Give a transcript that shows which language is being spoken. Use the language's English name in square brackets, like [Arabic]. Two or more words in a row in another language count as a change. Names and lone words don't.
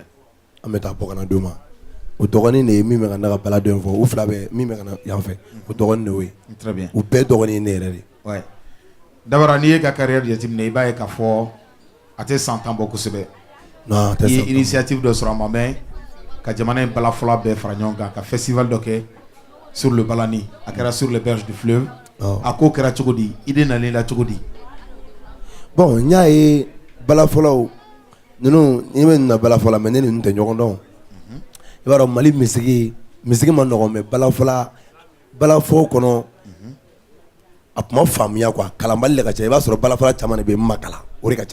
[Bambara] an bɛ taa bɔ kana d'o ma o dɔgɔnin de ye min bɛ ka ne ka baladen fɔ u fila bɛ min bɛ ka na yan fɛ o dɔgɔnin de y'o ye [French] Très bien. [Bambara] u bɛɛ dɔgɔnin ye ne yɛrɛ de Ouais. D'abord n'i ye ka carrière jateminɛ i b'a ye k'a fɔ a tɛ san 10 bɔ kosɛbɛ. Non, a tɛ I ye san 10 initiative dɔ sɔrɔ a ma mɛn ka jamana in balafɔla bɛɛ fara ɲɔgɔn kan ka festival dɔ kɛ [French] sur le [Bambara] Balani a kɛra [French] sur les berges du fleuve [Bambara] a ko kɛra cogo di idée nalen la cogo di. Bon n y'a ye balafɔlaw ninnu i bɛ na balafɔla mais ne ni ninnu tɛ ɲɔgɔn dɔn i b'a dɔn Mali misigi ma nɔgɔn mais balafɔ kɔnɔ a kuma faamuya quoi kalanbali de ka ca i b'a sɔrɔ balafɔla caman de bɛ makala o de ka